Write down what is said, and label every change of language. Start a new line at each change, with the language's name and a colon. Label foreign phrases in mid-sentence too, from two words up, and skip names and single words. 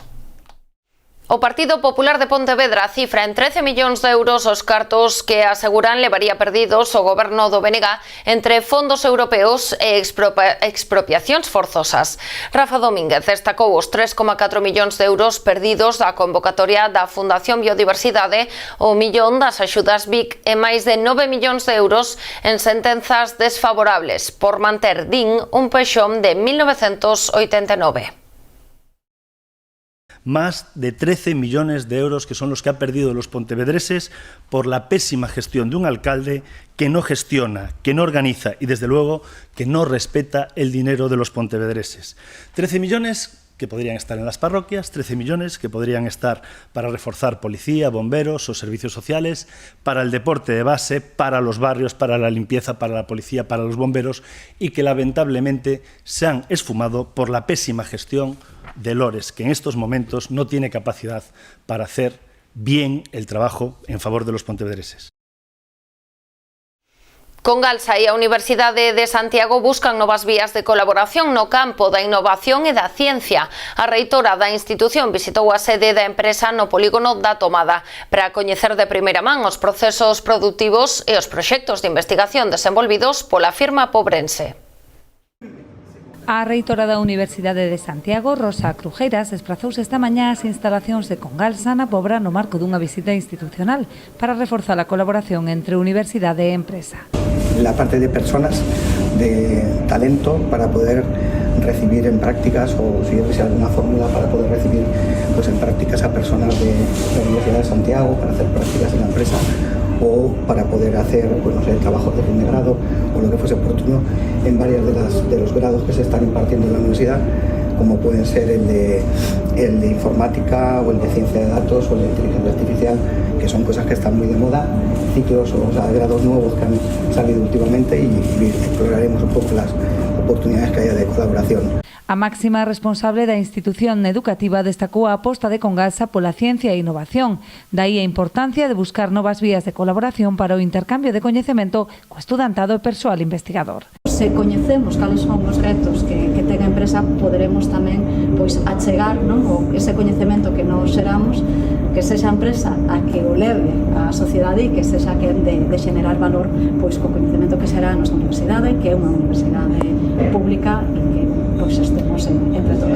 Galician: O Partido Popular de Pontevedra cifra en 13 millóns de euros os cartos que aseguran levaría perdidos o goberno do BNG entre fondos europeos e expropiacións forzosas. Rafa Domínguez destacou os 3,4 millóns de euros perdidos da convocatoria da Fundación Biodiversidade, o millón das axudas BIC e máis de 9 millóns de euros en sentenzas desfavorables por manter, din, un peixón de 1989.
Spanish: Más de 13 millones de euros que son los que han perdido los pontevedreses por la pésima gestión de un alcalde que no gestiona, que no organiza y, desde luego, que no respeta el dinero de los pontevedreses. 13 millones que podrían estar en las parroquias, 13 millones que podrían estar para reforzar policía, bomberos o servicios sociales, para el deporte de base, para los barrios, para la limpieza, para la policía, para los bomberos, y que lamentablemente se han esfumado por la pésima gestión de Lores, que en estos momentos no tiene capacidad para hacer bien el trabajo en favor de los pontevedreses.
Galician: Congalsa e a Universidade de Santiago buscan novas vías de colaboración no campo da innovación e da ciencia. A reitora da institución visitou a sede da empresa no polígono da Tomada para coñecer de primeira man os procesos produtivos e os proxectos de investigación desenvolvidos pola firma pobrense. A reitora da Universidade de Santiago, Rosa Crujeiras, desprazouse esta mañá ás instalacións de Congalsa na Pobra no marco dunha visita institucional para reforzar a colaboración entre universidade e empresa.
Spanish: La parte de personas, de talento para poder recibir en prácticas, o si hubiese alguna fórmula para poder recibir pues en prácticas a personas de la Universidad de Santiago para hacer prácticas en la empresa, o para poder hacer pues, no sé, trabajos de fin de grado o lo que fuese oportuno en varios de los grados que se están impartiendo en la universidad, como pueden ser el de informática o el de ciencia de datos o el de inteligencia artificial, que son cosas que están muy de moda, ciclos o sea, grados nuevos que han salido últimamente, y exploraremos un poco las oportunidades que haya de colaboración.
Galician: A máxima responsable da institución educativa destacou a aposta de Congalsa pola ciencia e innovación. Daí a importancia de buscar novas vías de colaboración para o intercambio de coñecemento co estudantado e persoal investigador. Se coñecemos cales son os retos que ten a empresa, poderemos tamén pois achegar, non, ese coñecemento que nos xeramos, que sexa a empresa a que o leve á sociedade e que sexa quen de xenerar valor pois co coñecemento que será a nosa universidade, que é unha universidade pública e que pois estemos entre todos.